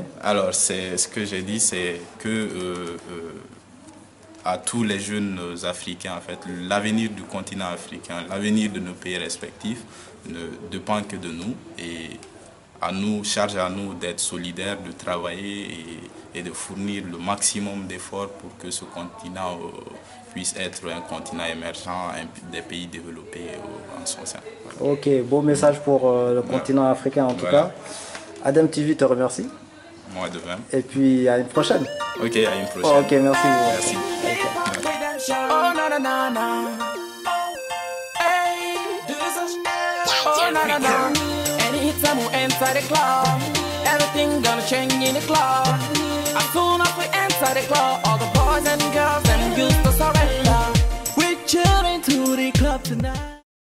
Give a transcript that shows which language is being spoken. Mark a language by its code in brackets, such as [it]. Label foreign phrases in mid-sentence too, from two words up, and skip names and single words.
[fr] Alors c'est ce que j'ai dit, c'est que à tous les jeunes Africains, en fait, l'avenir du continent africain, l'avenir de nos pays respectifs ne dépend que de nous, et à nous, charge à nous d'être solidaires, de travailler et de fournir le maximum d'efforts pour que ce continent puisse être un continent émergent, des pays développés en son sein. Ok, beau message pour le continent africain en tout cas. ADEME TV te remercie. Moi de même. Et puis à une prochaine. Ok, à une prochaine. Ok, merci. Merci. Oh na na na na. Hey, oh na na na. [pcm] Anytime we enter the club, everything gonna change in the club. As soon as we enter the club, all the boys and girls them used to surrender. We're chilling to the club tonight.